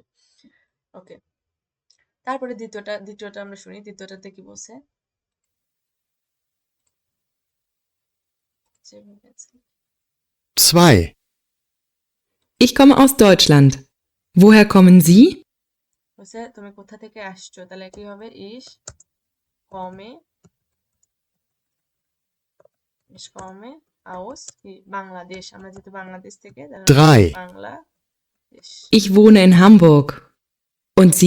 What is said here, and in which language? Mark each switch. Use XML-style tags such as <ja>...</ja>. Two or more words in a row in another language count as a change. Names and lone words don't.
<bn>ওকে, তারপরে দ্বিতীয়টা আমরা শুনি, দ্বিতীয়টাতে কি বলছে? 2.</bn> <de>Ich komme aus Deutschland. Woher kommen Sie?</de> <bn>বলছে তুমি কোথা থেকে আসছো, তাহলে কি হবে?</bn> <de>komme komme</de> <bn>aus কি বাংলাদেশ, আমরা যেহেতু বাংলাদেশ থেকে, তাহলে 3. বাংলাদেশ।</bn> <de>Ich wohne in Hamburg. Und Sie?</de>